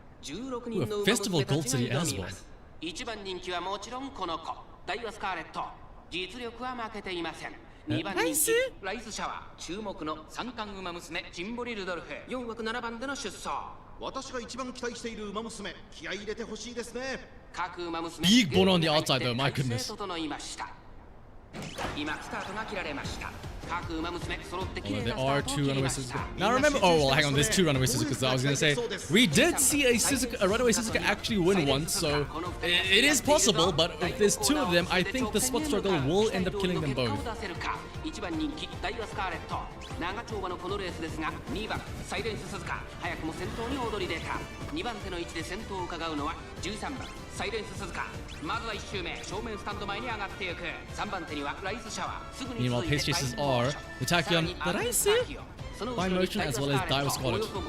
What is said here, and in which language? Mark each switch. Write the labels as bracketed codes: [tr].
[en] Ooh, a festival gold city as well. [ja] 一番人気はもちろんこの子、ダイワスカーレット。実力は負けていません。 2番人気ライスシャワー、注目の三冠馬娘ジンボリ・ルドルフ、4枠7番での出走。私が一番期待している馬娘、気合い入れてほしいですね。各馬娘 [en] Big bone on the outside though, my goodness. [ja] 整いました。今スタートが切られました。 [en] Oh, there are 2 runaway Suzuka. Now remember, oh well, hang on, there's 2 runaway Suzukas. I was gonna say we did see a runaway Suzuka actually win once, so it is possible. But if there's 2 of them, I think the spot struggle will end up killing them both. [ja] 1番人気ダイワスカーレット、長丁場のこのレースですが、2番サイレンス鈴鹿、早くも先頭に躍り出た。 2番手の位置で先頭を伺うのは13番サイレンス鈴鹿。まずは1周目、正面スタンド前に上がっていく。3番手にはライスシャワー、すぐに [en] Meanwhile, pace chasers are the Tachyon, the Raisu, by motion as well as Daiwa Scarlet.